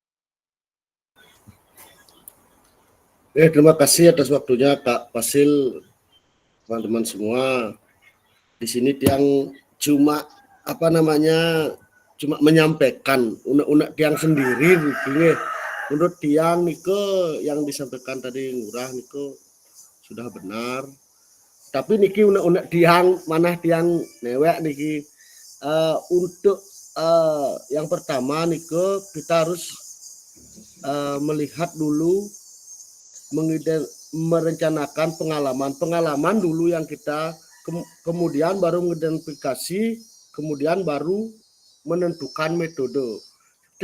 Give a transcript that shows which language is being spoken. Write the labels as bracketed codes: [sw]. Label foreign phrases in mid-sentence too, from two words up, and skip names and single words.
[id] Terima kasih atas waktunya Kak Fasil, teman-teman semua. Di sini Tiang cuma cuma menyampaikan unek-unek Tiang sendiri gitu. Menurut Tiang niko yang disampaikan tadi Ngurah niko sudah benar. Tapi niki unek-unek Tiang mana Tiang newek niki untuk yang pertama niko kita harus melihat dulu, merencanakan pengalaman dulu yang kita kemudian baru mengidentifikasi, kemudian baru menentukan metode.